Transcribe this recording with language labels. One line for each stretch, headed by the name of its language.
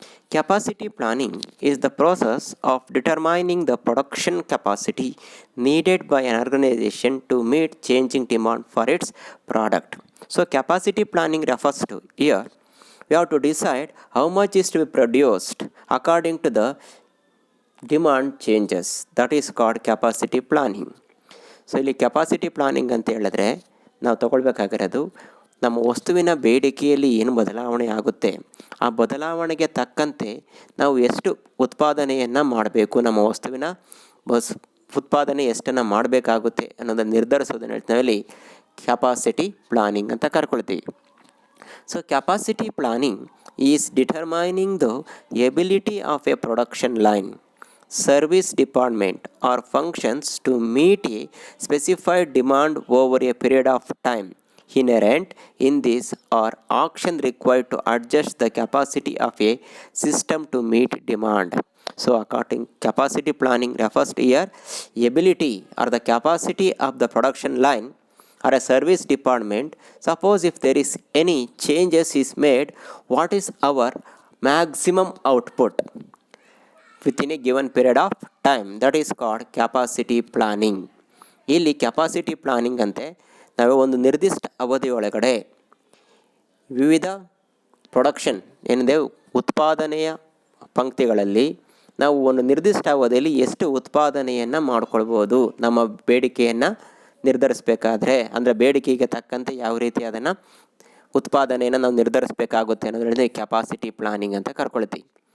English: Capacity planning is the process of determining the production capacity needed by an organization to meet changing demand for its product. So, capacity planning refers to here we have to decide how much is to be produced according to the demand changes. That is called capacity planning.
Kannada: So ಇಲ್ಲಿ capacity planning ಅಂತ ಹೇಳಿದ್ರೆ ನಾವು ತಗೊಳ್ಬೇಕಾಗಿರೋದು ನಮ್ಮ ವಸ್ತುವಿನ ಬೇಡಿಕೆಯಲ್ಲಿ ಏನು ಬದಲಾವಣೆ ಆಗುತ್ತೆ ಆ ಬದಲಾವಣೆಗೆ ತಕ್ಕಂತೆ ನಾವು ಎಷ್ಟು ಉತ್ಪಾದನೆಯನ್ನು ಮಾಡಬೇಕು, ನಮ್ಮ ವಸ್ತುವಿನ ಉತ್ಪಾದನೆ ಎಷ್ಟನ್ನು ಮಾಡಬೇಕಾಗುತ್ತೆ ಅನ್ನೋದನ್ನು ನಿರ್ಧರಿಸೋದನ್ನು ನಾವಿಲ್ಲಿ ಕೆಪಾಸಿಟಿ ಪ್ಲಾನಿಂಗ್ ಅಂತ ಕರ್ಕೊಳ್ತೀವಿ.
English: So capacity planning is determining the ability of a production line, service department or functions to meet a specified demand over a period of time. Inherent in this are action required to adjust the capacity of a system to meet demand. So according capacity planning refers to here ability or the capacity of the production line or a service department. Suppose if there is any changes is made, what is our maximum output within a given period of time, that is called capacity planning.
Kannada: ಇಲ್ಲಿ capacity planning ಅಂತೆ ನಾವು ಒಂದು ನಿರ್ದಿಷ್ಟ ಅವಧಿಯೊಳಗಡೆ ವಿವಿಧ production ಏನಿದೆ ಉತ್ಪಾದನೆಯ ಪಂಕ್ತಿಗಳಲ್ಲಿ ನಾವು ಒಂದು ನಿರ್ದಿಷ್ಟ ಅವಧಿಯಲ್ಲಿ ಎಷ್ಟು ಉತ್ಪಾದನೆಯನ್ನು ಮಾಡ್ಕೊಳ್ಬೋದು ನಮ್ಮ ಬೇಡಿಕೆಯನ್ನು ನಿರ್ಧರಿಸಬೇಕಾದ್ರೆ, ಅಂದರೆ ಬೇಡಿಕೆಗೆ ತಕ್ಕಂತೆ ಯಾವ ರೀತಿ ಅದನ್ನು ಉತ್ಪಾದನೆಯನ್ನು ನಾವು ನಿರ್ಧರಿಸಬೇಕಾಗುತ್ತೆ ಅನ್ನೋದ್ರಿಂದ ಕೆಪಾಸಿಟಿ ಪ್ಲಾನಿಂಗ್ ಅಂತ ಕರ್ಕೊಳ್ತೀವಿ.